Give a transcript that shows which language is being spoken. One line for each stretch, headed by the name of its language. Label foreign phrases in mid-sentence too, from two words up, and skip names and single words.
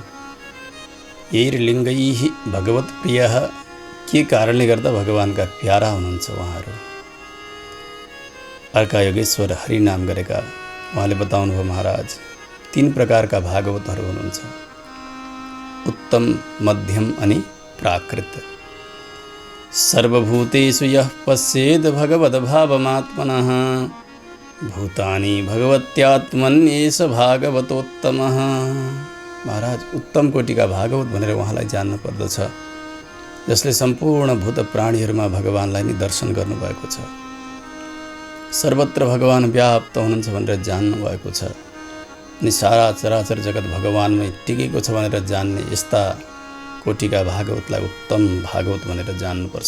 Sanskrit: यैर्लिङ्गैः भगवत प्रियः,
Nepali: के कारणले गर्दा भगवानका प्यारा हुनुहुन्छ उहाँहरू? अर्का योगेश्वर हरि नाम गरेका उहाँले बताउनुभयो, महाराज 3 प्रकारका भागवतहरू हुनुहुन्छ, उत्तम, मध्यम अनि प्राकृत।
Sanskrit: सर्वभूतेषु यः पश्येद भगवद्भावमात्मनः भूतानि भगवत्यात्मन्येष भागवतोत्तमः।
Nepali: महाराज उत्तम कोटिका भागवत भनेर उहाँलाई जान्न पर्दछ, जसले सम्पूर्ण भूत प्राणीहरूमा भगवानलाई नि दर्शन गर्नुभएको छ, सर्वत्र भगवान व्याप्त हुनुहुन्छ भनेर जान्नु भएको छ, अनि सारा चराचर जगत भगवानमै टिकेको छ भनेर जान्ने यस्ता कोटिका भागवतलाई उत्तम भागवत भनेर जान्नुपर्छ।